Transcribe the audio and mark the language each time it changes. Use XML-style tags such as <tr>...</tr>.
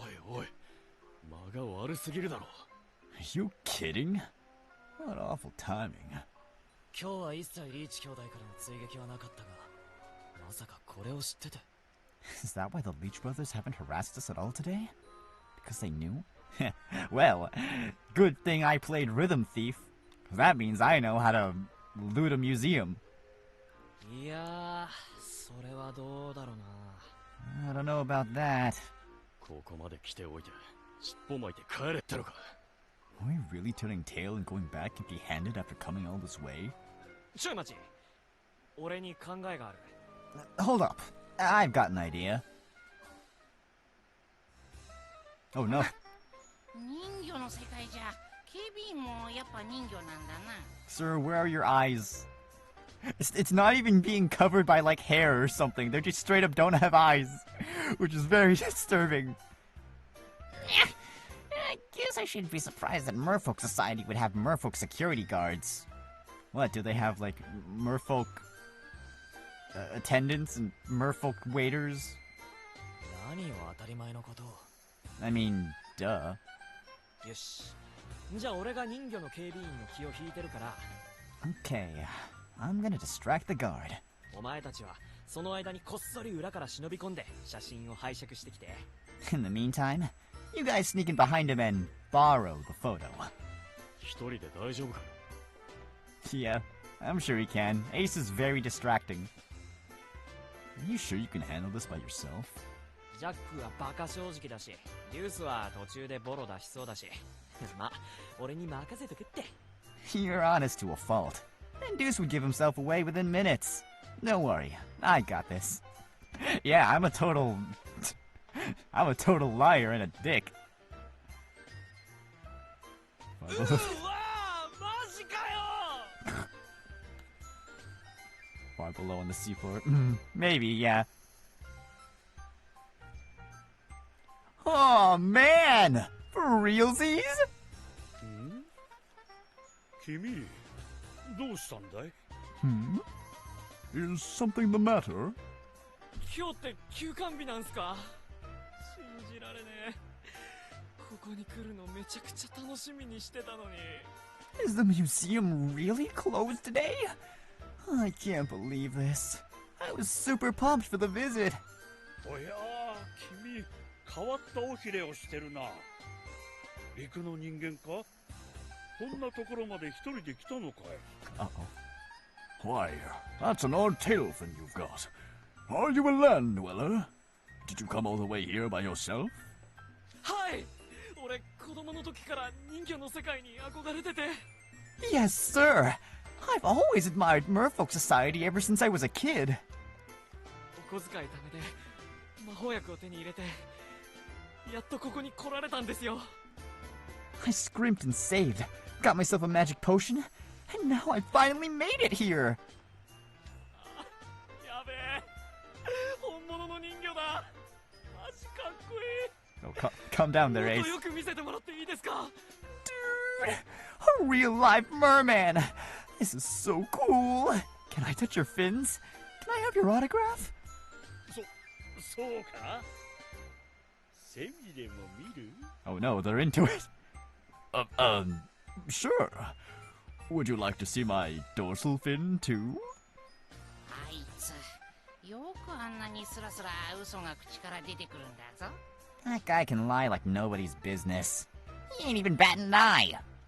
<ja>Oi, 間が悪すぎるだろ。</ja> <en>Are you kidding? What awful timing.</en> <ja>今日は一切リーチ兄弟からの追撃はなかったが、まさかこれを知ってて。</ja> <en>Is that why the Leech brothers haven't harassed us at all today? Because they knew? Well, good thing I played Rhythm Thief. That means I know how to loot a museum.</en> <ja>いやー、それはどうだろうな。</ja> <en>I don't know about that.</en> <ja>ここまで来ておいて、尻尾巻いて帰れってのか。</ja> <en>Are we really turning tail and going back empty-handed after coming all this way?</en> <ja>ちょい待ち。俺に考えがある。</ja> <en>Hold up. I've got an idea. Oh no.</en> <ja>人魚の世界じゃ警備員もやっぱ人魚なんだな。</ja> <en>Sir, where are your eyes? It's not even being covered by like hair or something. They just straight up don't have eyes, which is very disturbing. I guess I shouldn't be surprised that Merfolk Society would have Merfolk security guards. What, do they have like Merfolk attendants and Merfolk waiters?</en> <ja>何を当たり前のことを。</ja> <en>I mean, duh.</en> <ja>よし。じゃあ俺が人魚の警備員の気を引いてるから。</ja> <en>Okay, I'm gonna distract the guard.</en> <ja>お前たちはその間にこっそり裏から忍び込んで写真を拝借してきて。</ja> <en>In the meantime, you guys sneak in behind him and borrow the photo.</en> <ja>一人で大丈夫か。</ja> <en>Yeah, I'm sure he can. Ace is very distracting. Are you sure you can handle this by yourself?</en> <ja>ジャックはバカ正直だし、デュースは途中でボロ出しそうだし。ま、俺に任せとけって。</ja> <en>You're honest to a fault. And Deuce would give himself away within minutes. Don't worry, I got this. Yeah, I'm a total liar and a dick.</en> <ja>うわー、マジかよ。</ja> <en>Far below on the seafloor. Maybe, yeah. Oh man! For realsies?</en> <ja>君、どうしたんだい?</ja> <en>Is something the matter?</en> <ja>今日って休館日なんすか？信じられねえ。ここに来るのめちゃくちゃ楽しみにしてたのに。</ja> <en>Is the museum really closed today? I can't believe this. I was super pumped for the visit.</en> <ja>おや、君、変わった尾ひれをしてるな。陸の人間か？こんなところまで一人で来たのかい?</ja> <en>Why, that's an odd tail fin you've got. Are you a land dweller? Did you come all the way here by yourself?</en> <ja>はい。俺子供の時から人魚の世界に憧れてて。</ja> <en>Yes, sir. I've always admired Merfolk Society ever since I was a kid.</en> <ja>お小遣い貯めて魔法薬を手に入れて、やっとここに来られたんですよ。</ja> <en>I scrimped and saved, got myself a magic potion, and now I finally made it here.</en> <ja>やべえ、本物の人魚だ。マジかっこいい。</ja> <en>Oh, calm down there,</en> <ja>もっ</ja> <en>Ace.</en> <ja>とよく見せてもらっていいですか？</ja> <en>Dude, a real live merman. This is so cool. Can I touch your fins? Can I have your autograph?</en> <ja>そうか?セミでも見る?</ja> <en>Oh no, they're into it. Sure. Would you like to see my dorsal fin too?</en> <ja>あいつ、よくあんなにスラスラ嘘が口から出てくるんだぞ。</ja> <en>That guy can lie like nobody's business. He ain't even batting an eye.</en>